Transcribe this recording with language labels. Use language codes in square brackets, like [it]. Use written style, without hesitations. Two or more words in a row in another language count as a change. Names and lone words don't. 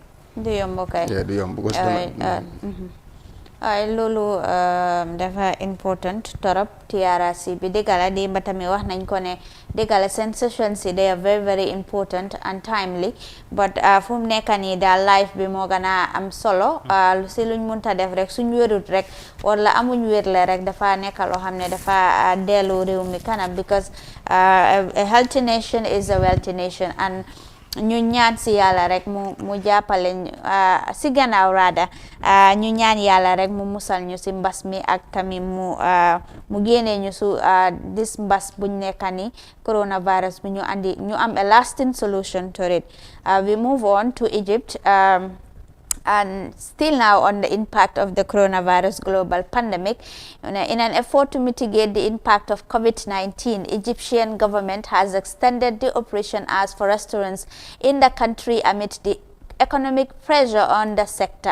[wo] du yomb kay du yomb waaye loolu dafa important torop TRRC bi dëgg la démb tamit wax nañ ko ne dëgg la seen sessions yi [en] they are very very important and timely [wo] but fu mu nekk nii daal life bi moo gën a am solo si luñ munta def rek suñ wérut rek wala amuñ wérle rek dafa nekk loo xam ne dafa dellu réew mi kanam [en] because a healthy nation is a wealthy nation [wo] and ñu ñaan si yàlla rek mu jàppale si gannaaw raada ñu ñaan yàlla rek mu musal ñu si mbas mi ak tamit mu génnee ñu su dis mbas buñ nekka ni coronavirus bi ñu am [en] a lasting solution to it. We move on to Egypt. And still now on the impact of the coronavirus global pandemic. In an effort to mitigate the impact of COVID-19, Egyptian government has extended the operation hours for restaurants in the country amid the economic pressure on the sector.